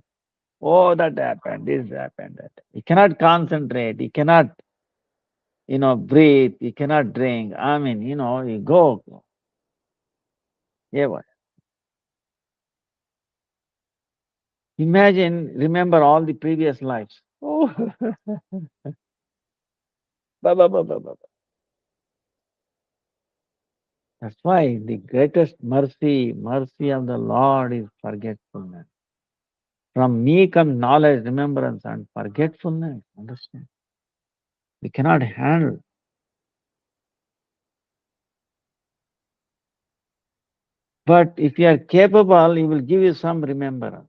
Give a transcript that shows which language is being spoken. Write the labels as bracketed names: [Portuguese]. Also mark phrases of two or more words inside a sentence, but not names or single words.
[English] Oh, that happened, this happened, that. You cannot concentrate. You cannot, breathe. You cannot drink. I mean, you go. Yeah, what? Imagine, remember all the previous lives. Oh, ba, ba, ba, ba, ba. That's why the greatest mercy of the Lord is forgetfulness. From me comes knowledge, remembrance, and forgetfulness. Understand? We cannot handle. But if you are capable, He will give you some remembrance.